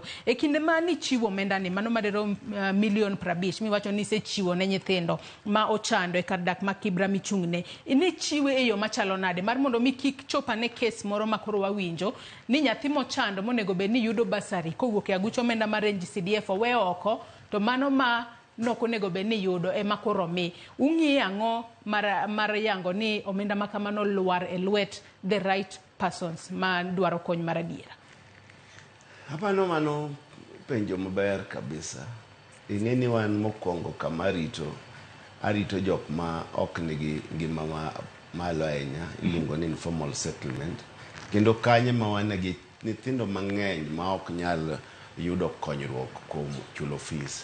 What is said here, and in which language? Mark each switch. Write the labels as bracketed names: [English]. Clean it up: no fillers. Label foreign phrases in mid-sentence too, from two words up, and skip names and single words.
[Luo (Kenya and Tanzania)] E kinde ma ni chiwo omenda ni mano madero milion 50 miwacho ni sechiwo ne nyithindo ma ochando e kar dak ma Kibra michung'ne, ini chiwe e yo machalo nade mar mondo mi kik chopane kes moro makoro wawinjo ni nyathi mochando monego bed ni yudo basari kowuok e aguch omenda mar NG-CDF owe oko, to mano ma nok onego bed ni yudo ema koro mi. Ung'i ang'o mar yango ni omenda makamano luar e lwet [English] the right persons [Luo (Kenya and Tanzania)] ma dwaro kony mar adiera? Hapano mano penjo maber kabisa. Ing'e ni wan mokwongo kama arito jok ma ok nigi ngima malo ahinya, iluongo ni [English] informal settlement, [Luo (Kenya and Tanzania)] kendo kanye ma wan gi nyithindo mang'eny ma ok nyal yudo konyruok kuom chulo fees.